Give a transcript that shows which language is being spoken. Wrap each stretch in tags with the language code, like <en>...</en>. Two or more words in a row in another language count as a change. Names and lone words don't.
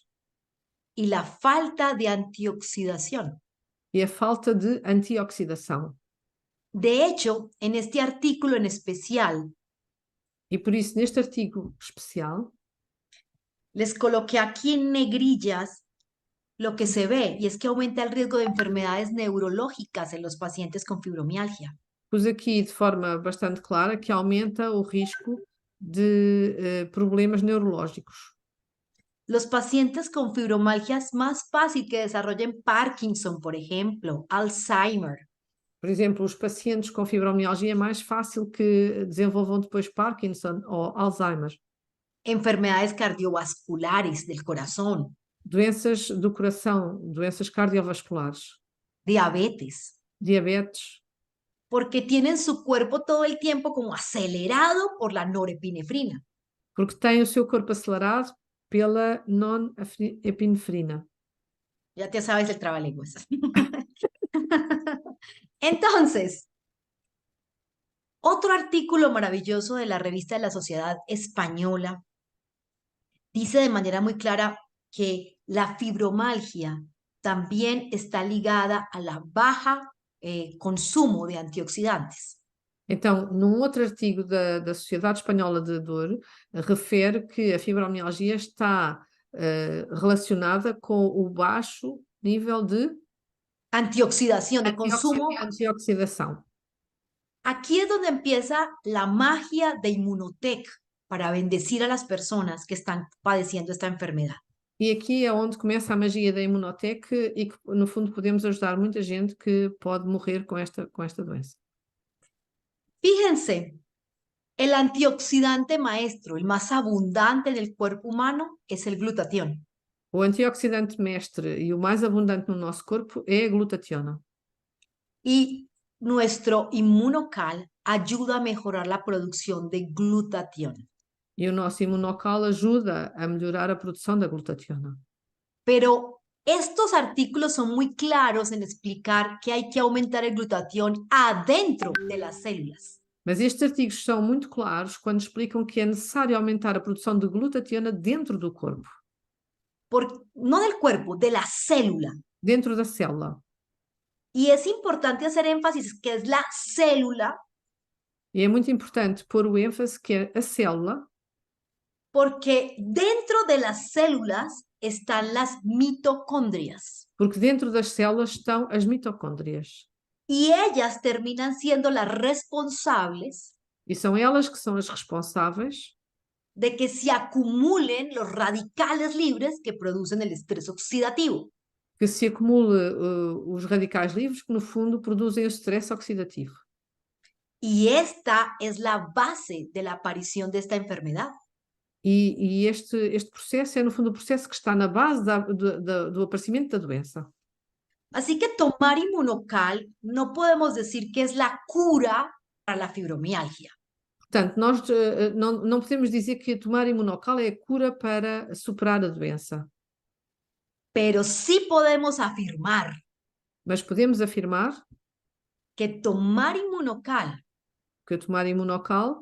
<es>y la falta de antioxidación.</es> <pt>e a falta de antioxidação.</pt> <es>De hecho, en este artículo en especial,</es> <pt>E por isso, neste artigo especial,</pt> <es>les coloqué aquí en negrillas lo que se ve, y es que aumenta el riesgo de enfermedades neurológicas en los pacientes con fibromialgia.</es> <pt>pus aqui de forma bastante clara que aumenta o risco de problemas neurológicos.</pt> <es>Los pacientes con fibromialgia es más fácil que desarrollen Parkinson, por ejemplo, Alzheimer.</es> <pt>Por exemplo, os pacientes com fibromialgia é mais fácil que desenvolvam depois Parkinson ou Alzheimer.</pt> <es>Enfermedades cardiovasculares del corazón,</es> <pt>Doenças do coração, doenças cardiovasculares,</pt> <es>diabetes,</es> <pt>diabetes,</pt> <es>porque tienen su cuerpo todo el tiempo como acelerado por la norepinefrina.</es> <pt>porque têm o seu corpo acelerado pela non-epinefrina.</pt> <es>Ya te sabes el trabalenguas. Entonces, otro artículo maravilloso de la revista de la Sociedad Española dice de manera muy clara que la fibromialgia también está ligada a la baja consumo de antioxidantes.</es> <pt>Então, num outro artigo da Sociedade Espanhola de Dor, refere que a fibromialgia está relacionada com o baixo nível de</pt> <es>Antioxidación, de consumo.</es> <pt>antioxidação.</pt> <es>Aquí es donde empieza la magia de Inmunotech para bendecir a las personas que están padeciendo esta enfermedad.</es> <pt>E aqui é onde começa a magia da Imunotech e que, no fundo, podemos ajudar muita gente que pode morrer com esta doença.</pt> <es>Fíjense, el antioxidante maestro, el más abundante del cuerpo humano, es el glutatión.</es> <pt>O antioxidante mestre e o mais abundante no nosso corpo é a glutationa.</pt> <es>Y nuestro inmunocal ayuda a mejorar la producción de glutatión.</es> <pt>E o nosso imunocal ajuda a melhorar a produção da glutationa.</pt> <es>Pero estos artículos son muy claros en explicar que hay que aumentar el glutatión adentro de las células.</es> <pt>Mas estes artigos são muito claros quando explicam que é necessário aumentar a produção de glutationa dentro do corpo,</pt> <es>no del cuerpo, de la célula.</es> <pt>dentro da célula.</pt> <es>Y es importante hacer énfasis que es la célula,</es> <pt>E é muito importante pôr o ênfase que é a célula,</pt> <es>porque dentro de las células están las mitocondrias</es> <pt>porque dentro das células estão as mitocôndrias.</pt> <es>y ellas terminan siendo las responsables</es> <pt>E são elas que são as responsáveis</pt> <es>de que se acumulen los radicales libres que producen el estrés oxidativo.</es> <pt>que se acumule os radicais livres que, no fundo, produzem o stress oxidativo.</pt> <es>Y esta es la base de la aparición de esta enfermedad.</es> <pt>E este processo é, no fundo, o processo que está na base do aparecimento da doença.</pt> <es>Así que tomar inmunocal no podemos decir que es la cura para la fibromialgia.</es> <pt>Portanto, nós não podemos dizer que tomar imunocal é a cura para superar a doença,</pt> <es>Pero sí podemos afirmar</es> <pt>mas podemos afirmar</pt> <es>que tomar inmunocal</es> <pt>que tomar imunocal</pt>